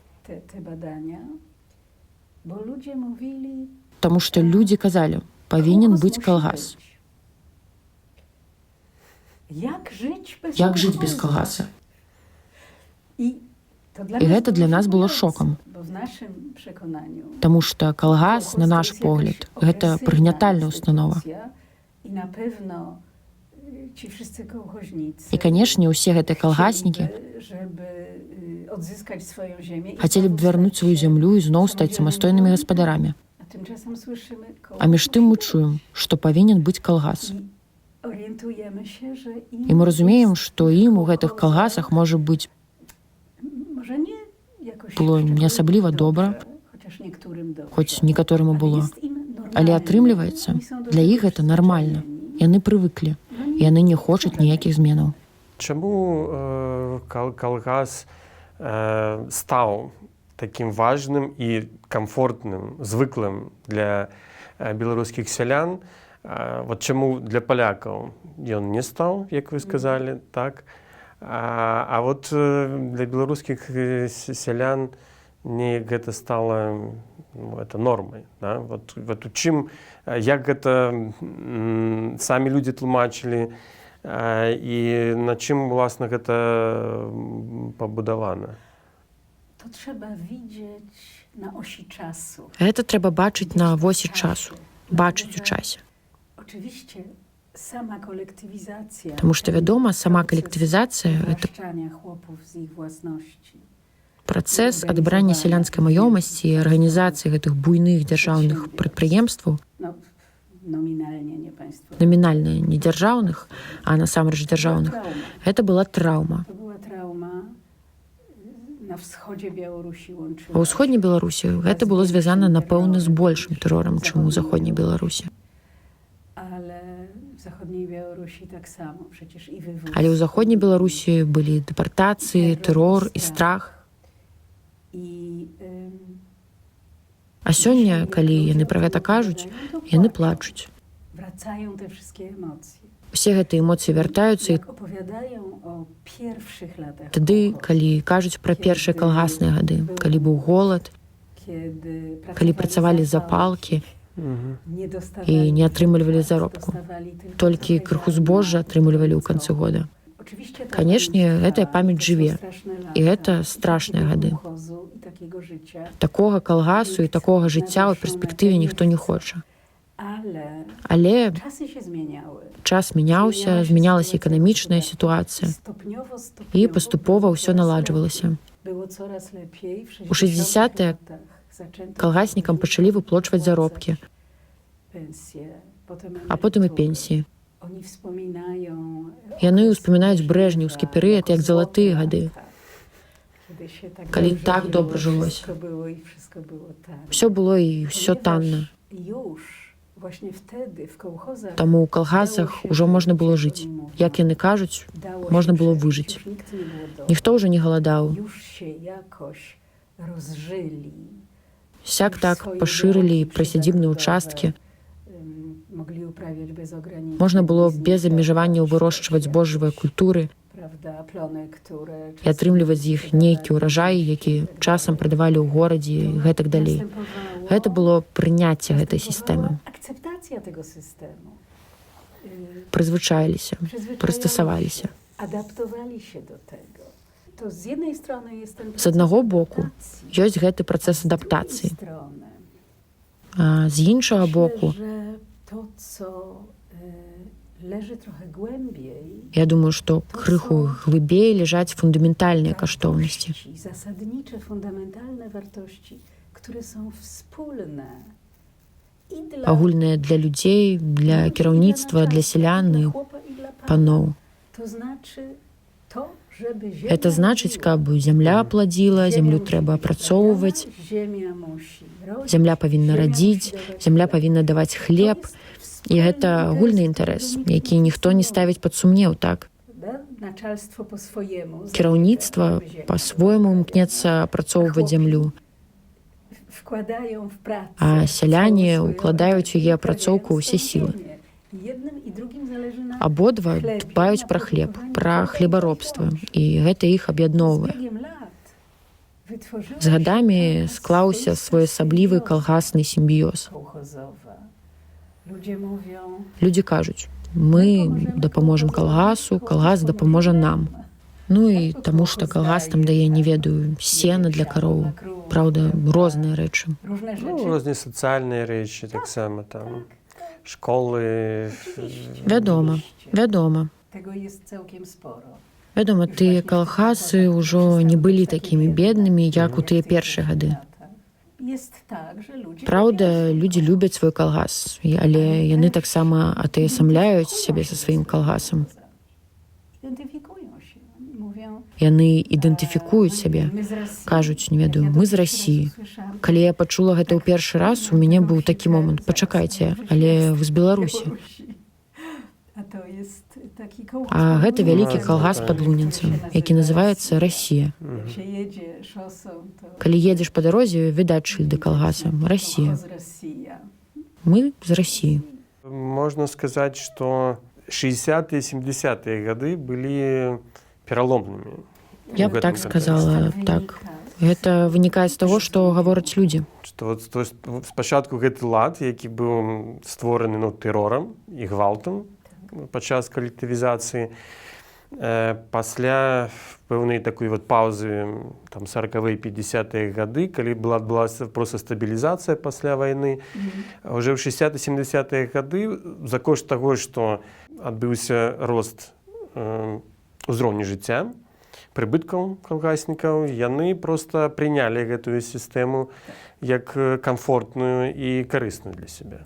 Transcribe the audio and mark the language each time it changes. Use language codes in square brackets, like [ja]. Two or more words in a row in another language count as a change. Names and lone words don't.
[be] Таму што людзі казалі, павінен быць калгас. Як жыць без калгаса? І гэта для нас было шокам. Таму што калгас, на наш погляд, гэта прыгнятальная установа. [pl] I na pewno ci wszyscy kołchoźnicy [be] І, канешне, усе гэтыя калгаснікі [pl] chcieliby, żeby odzyskać swoją ziemię i [be] хацелі б [pl] znowu [be] вярнуць [pl] stać [be] сваю [pl] się [be] зямлю і зноў стаць самастойнымі гаспадарамі. [pl] A tymczasem słyszymy [be] А між тым мы чуем, што павінен быць калгас. [pl] I orientujemy się, że im [be] І мы разумеем, [pl] jest [be] што ім у гэтых калгасах можа быць [pl] może nie jakoś [be] было не [pl] szczególnie [be] асабліва [pl] dobrze, [be] добра, [pl] chociaż niektórym dobrze. [be] хоць некаторым і [pl] Ale [be] было. [pl] jest im normalnie. [be] Але атрымліваецца, [pl] Oni są do [be] для [pl] tego [be] іх гэта нармальна. [pl] przyzwyczajeni. [be] Яны прывыклі, і яны не хочуць ніякіх зменаў. Чаму калгас стаў таким важным і комфортным, звыклым для беларускіх сялян? Вот чаму для палякаў ён не стаў, як вы сказалі, так? А вот для беларускіх сялян неяк гэта стала это нормай. Да? Вот у чым, як гэта самі людзі тлумачылі, і на чым, власна, гэта пабудавана? [pl] To trzeba widzieć na osi czasu. [be] Гэта tрэба бачыць на восі часу, бачыць у часе. [pl] Oczywiście sama kolektywizacja. [be] Таму што, вядома, сама калектывізацыя — гэта [pl] wywłaszczania chłopów z ich własności. [be] працэс адбрання сялянскай маёмасці і арганізацыі гэтых буйных дзяржаўных прадпрыемстваў, [pl] No, nominalnie, nie państwo. [be] намінальна не дзяржаўных, а насамрэч дзяржаўных. Гэта была траўма. [pl] To była trauma na wschodzie Białorusi łączyła. [be] А ў ўсходняй Беларусі гэта было звязана, напэўна, з большым тэрорам, чым у заходняй Беларусі. [pl] Ale w zachodniej Białorusi tak samo, przecież i wywóz. [be] Але ў заходняй Беларусі былі дэпартацыі, тэрор і страх. [pl] I [be] А сёння, калі яны пра гэта кажуць, яны плачуць. [pl] wracają te wszystkie emocje. [be] Усе гэтыя эмоцыі вяртаюцца, і [pl] Jak opowiadają o pierwszych latach [be] тады, [pl] kołchozu, [be] калі кажуць пра першыя калгасныя гады, калі быў голад, [pl] kiedy [be] калі працавалі запалкі [pl] nie [be] і [pl] dostawali, [be] не атрымлівалі заробку. [pl] dostawali tylko [be] Толькі [pl] trochę [be] крыху [pl] ziarna. [be] збожжа атрымлівалі ў канцы года. [pl] Oczywiście ta [be] Канешне, [pl] pamięć [be] гэтая [pl] trwa, [be] памяць [pl] to są [be] жыве. [pl] straszne lata, [be] І гэта страшныя [pl] takiego [be] гады. [pl] kołchozu i takiego życia. [be] Такога калгасу і такога жыцця ў перспектыве ніхто не хоча. Але [pl] Czasy się zmieniały. [be] час мяняўся, змянялася эканамічная сітуацыя, [pl] Stopniowo [be] і паступова ўсё наладжвалася. [pl] Było coraz lepiej. W [be] У 60-te [pl] latach zaczęto [be] калгаснікам пачалі выплочваць заробкі, [pl] pensje, [be] а потым і [pl] emerytury. [be] пенсіі. [pl] Oni wspominają [be] Яны ўспамінаюць брэжнеўскі перыяд як залатыя гады, [pl] kiedy się tak [be] калі [pl] dobrze [be] так [pl] żyło, [be] добра жылося. [pl] wszystko było i wszystko było tak. [be] Усё было і ўсё танна. [pl] Już właśnie wtedy w kołchozach [be] Таму ў калгасах ужо можна было жыць. Як яны кажуць, можна было выжыць. [pl] Już nikt nie głodował. [be] Ніхто ўжо не галадаў. [pl] Już się jakoś rozżyli. [be] Сяк так пашырылі прысядзібныя ўчасткі. [pl] Mogli uprawiać bez ograniczeń. [be] Можна было без абмежаванняў вырошчваць збожжавыя культуры [pl] Prawda, plony, które [be] і атрымліваць з іх нейкі ўражай, які часам прадавалі ў горадзе і гэтак далей. Гэта было прыняцце гэтай сістэмы. [pl] Akceptacja tego systemu. [be] Прызвычаіліся, прыстасаваліся. [pl] Adaptowali się do tego. To z jednej strony jest ten [be] З аднаго боку [pl] adaptacji, [be] ёсць гэты працэс [pl] z drugiej [be] адаптацыі, [pl] strony [be] а з іншага [pl] myślę, [be] боку, [pl] że to, co leży trochę głębiej, [be] я думаю, што крыху глыбей ляжаць фундаментальныя каштоўнасці, [pl] wartości, zasadnicze, fundamentalne wartości, które są wspólne i dla [be] агульныя для людзей, для кіраўніцтва, для сялян і [pl] chłopa i dla pana. [be] паноў. [pl] To znaczy to, żeby ziemia [be] Гэта значыць, [pl] rodziła. [be] каб зямля пладзіла, зямлю [pl] Ziemia [be] трэба [pl] musi być [be] апрацоўваць, [pl] rodziona, ziemia musi rodzić, [be] зямля павінна [pl] ziemia [be] радзіць, [pl] musi dawać [be] зямля [pl] chleb. [be] павінна даваць хлеб, [pl] To jest [be] і гэта [pl] wspólny [be] агульны [pl] interes, [be] інтарэс, [pl] którego [be] які [pl] nikt [be] ніхто не ставіць пад сумнеў, так? [ru] Da? Начальство по своему [be] Кіраўніцтва [pl] żeby ziemia [be] па-свойму імкнецца апрацоўваць зямлю, [pl] wkładają w pracę, [be] а сяляне [pl] całą swoją [be] укладаюць у яе [pl] energię, [be] апрацоўку ўсе [pl] uprawiając [be] сілы. [pl] tą ziemię. I jednym i drugim zależy na [be] Абодва дбаюць пра хлеб, пра хлебаробства, і гэта іх аб'ядноўвае. [pl] Z biegiem lat wytworzyła [be] З гадамі [pl] się [be] склаўся [pl] taka [be] своеасаблівы [pl] symbioza [be] калгасны сімбіёз. [pl] kołchozowa. Ludzie mówią, [be] Людзі кажуць, мы дапаможам калгасу, калгас дапаможа нам. Ну і таму што калгас там дае, не ведаю, сена для кароў. Праўда, розныя рэчы. [pl] różne rzeczy. [be] Ну, розныя сацыяльныя рэчы таксама там. [pl] szkoły. [be] Вядома, вядома. [pl] Tego jest całkiem sporo. [be] Вядома, тыя калгасы ўжо не былі такімі беднымі, як у тыя першыя гады. [pl] Jest tak, że ludzie [be] Праўда, людзі любяць свой калгас, але яны таксама атаясамляюць сябе са сваім калгасам. [pl] identyfikują się. Oni mówią, [be] Яны ідэнтыфікуюць сябе, [pl] my z Rosji. [be] кажуць, не ведаю, мы з Расіі. Калі я пачула гэта ў першы раз, у мяне быў такі момант: пачакайце, але вы з Беларусі. [pl] A to jest taki kołchos. [be] А гэта вялікі калгас пад Лунінцам, які называецца Расія. [pl] Jak się jedzie szosą, to [be] Калі едзеш па дарозе, відаць шыльды калгаса Расія. [pl] kołchoz Rosja. [be] Мы з Расіі. [ru] Можно сказать, что 60-е, 70-е годы были переломными. [be] Я б так сказала, так. Гэта вынікае з таго, што гавораць людзі. Што вот, [ru] то есть, [be] спачатку гэты лад, які быў створаны тэрорам і гвалтам падчас калектывізацыі, пасля пэўнай такой вот паўзы, там 40-е, 50-е гады, калі была проста стабілізацыя пасля вайны, уже ў 60-70-е гады за кошт таго, што адбыўся рост узроўню жыцця, прыбыткаў калгаснікаў, яны проста прынялі гэтую сістэму як камфортную і карысную для сябе.